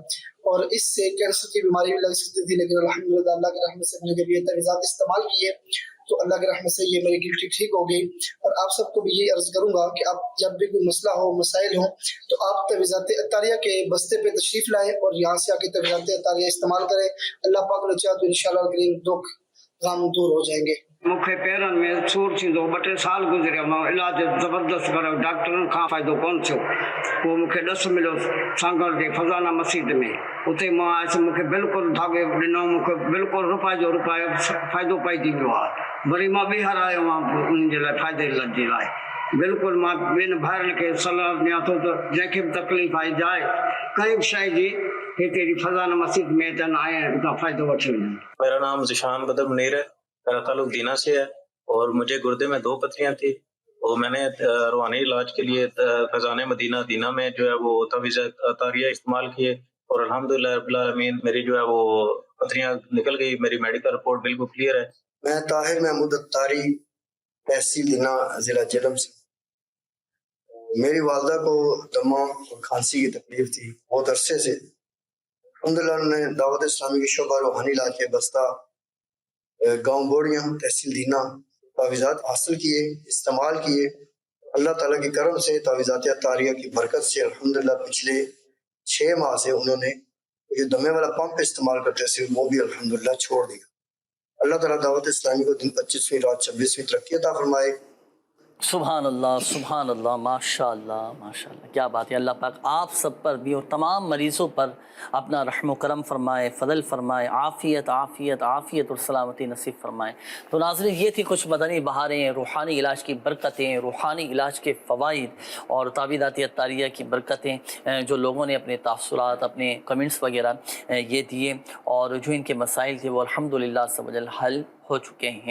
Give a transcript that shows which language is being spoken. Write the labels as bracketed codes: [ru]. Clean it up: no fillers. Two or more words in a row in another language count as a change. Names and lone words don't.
[ur] اور اس سے کینسر کی بیماری بھی لگ سکتی تھی، لیکن الحمدللہ اللہ کی رحمت سے میں نے جب یہ تعویذات استعمال کیے، تو اللہ کی رحمت سے یہ میری گلٹی ٹھیک ہو گئی. اور آپ سب کو بھی یہی عرض کروں گا کہ آپ جب بھی کوئی مسئلہ ہو، مسائل ہو، تو آپ تعویذات عطاریہ کے بستے پہ تشریف لائیں اور یہاں سے آ کے تعویذات عطاریہ استعمال کریں. اللہ پاک نے چاہا تو ان شاء اللہ کریم دکھ غم دور ہو جائیں گے. [sd] मूंखे पेरनि में सूर थींदो, 2-3 साल गुज़रिया, मां इलाज ज़बरदस्त कयो, डॉक्टरनि खां फ़ाइदो कोन थियो। पोइ मूंखे ॾसु मिलियो सांगड़ जे फज़ाना मस्जिद में, उते मां आयुसि। मूंखे बिल्कुलु धागे ॾिनो, मूंखे बिल्कुलु रुपए जो रुपए फ़ाइदो पइजी वियो आहे। वरी मां ॿीहर आयो आहियां उन जे लाइ, फ़ाइदे जे लाइ। बिल्कुलु मां ॿियनि भाइरनि खे सलाह ॾियां थो त जंहिंखे बि तकलीफ़ आई जाए कंहिं बि शइ जी, हिते फज़ाना मस्जिद में अचनि ऐं हितां फ़ाइदो वठी वञनि। [ur] میرا نام ذیشان بدر منیر ہے، میرا تعلق دینہ سے ہے، اور مجھے گردے میں 2 پتھریاں تھی، اور میں نے روحانی علاج کے لیے فیضان مدینہ دینہ میں جو ہے وہ تعویذ عطاریہ استعمال کیے، اور [ar] الحمد لله رب العالمين [ur] میری جو ہے وہ پتھریاں نکل گئی. मेरी [en] medical report [ur] بالکل کلیئر ہے. میں طاہر محمود عطاری، تحصیل دینہ، ضلع جہلم سے. میری والدہ کو دمہ اور کھانسی کی تکلیف تھی بہت عرصے سے. الحمدللہ نے دعوت اسلامی کی شعبہ روحانی علاج کے بستہ گاؤں بوڑیاں، تحصیل دینہ تعویذات حاصل کیے، استعمال کیے. اللہ تعالیٰ کے کرم سے تعویذات عطاریہ کی برکت سے الحمدللہ پچھلے 6 ماہ سے انہوں نے جو دمے والا پمپ استعمال کرتے تھے وہ بھی الحمدللہ چھوڑ دیا. اللہ تعالیٰ دعوت اسلامی کو دن 25ویں رات 26ویں ترقی عطا فرمائے. سبحان اللہ ماشاء اللہ، کیا بات ہے۔ اللہ پاک آپ سب پر بھی اور تمام مریضوں پر اپنا رحم و کرم فرمائے، فضل فرمائے، عافیت اور سلامتی نصیب فرمائے۔ تو ناظرین، یہ تھی کچھ مدنی بہاریں، روحانی علاج کی برکتیں، روحانی علاج کے فوائد اور تعویذات عطاریہ کی برکتیں جو لوگوں نے اپنے تاثرات، اپنے کمنٹس وغیرہ یہ دیے، اور جو ان کے مسائل تھے وہ الحمدللہ سب وجل حل ہو چکے ہیں۔